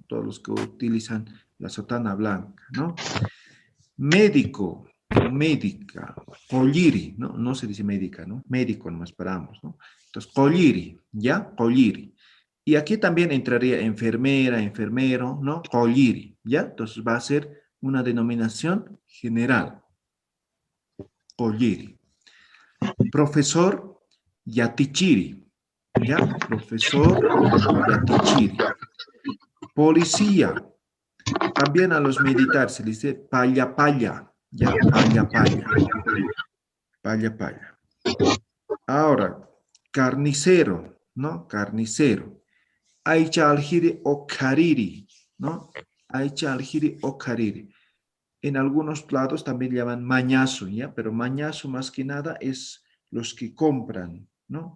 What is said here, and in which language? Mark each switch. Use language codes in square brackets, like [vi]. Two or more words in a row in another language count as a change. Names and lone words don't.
[es] Todos los que utilizan la sotana blanca, ¿no? Médico o médica, colliri, ¿no? No se dice médica, ¿no? Médico nomás paramos, ¿no? Entonces, colliri, ¿ya? Colliri. Y aquí también entraría enfermera, enfermero, ¿no? Colliri, ¿ya? Entonces va a ser una denominación general. Colliri. Profesor, yatichiri, ¿ya? Profesor, yatichiri. Policía. También a los militares se les dice [ay] paya paya, [es] ¿ya? [ay] Paya paya. Paya paya. [es] Ahora, carnicero, ¿no? Carnicero. [ay] Aicha aljiri o kariri, ¿no? Aicha aljiri o kariri. [es] En algunos lados también llaman mañazo, ¿ya? Pero mañazo más que nada es los que compran, ¿no?